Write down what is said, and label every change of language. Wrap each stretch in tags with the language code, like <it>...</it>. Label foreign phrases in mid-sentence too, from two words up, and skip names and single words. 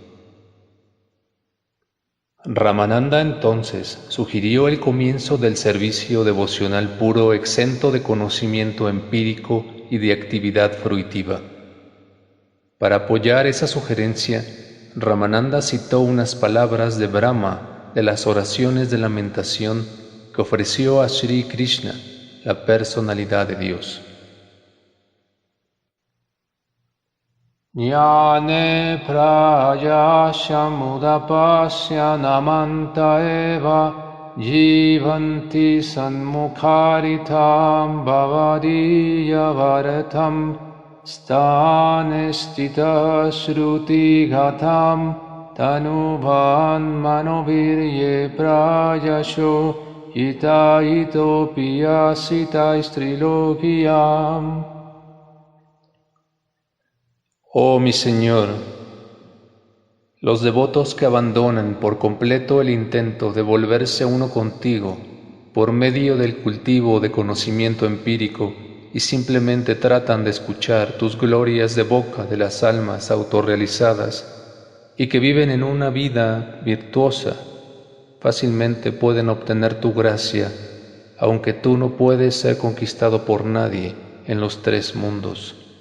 <es>Ramananda entonces sugirió el comienzo del servicio devocional puro exento de conocimiento empírico y de actividad fruitiva. Para apoyar esa sugerencia, Ramananda citó unas palabras de Brahma de las oraciones de lamentación que ofreció a Sri Krishna, la personalidad de Dios.</es> <sa>Jnane prayashamudapasya namanta eva jivanti sanmukharitam bhavadiyavaratam stane stita shruti ghatam tanubhan manovirye prayasho yita piyasita strilokiyam.</sa> <es>Oh mi Señor, los devotos que abandonan por completo el intento de volverse uno contigo por medio del cultivo de conocimiento empírico y simplemente tratan de escuchar tus glorias de boca de las almas autorrealizadas, y que viven en una vida virtuosa, fácilmente pueden obtener tu gracia, aunque tú no puedes ser conquistado por nadie en los tres mundos.</es>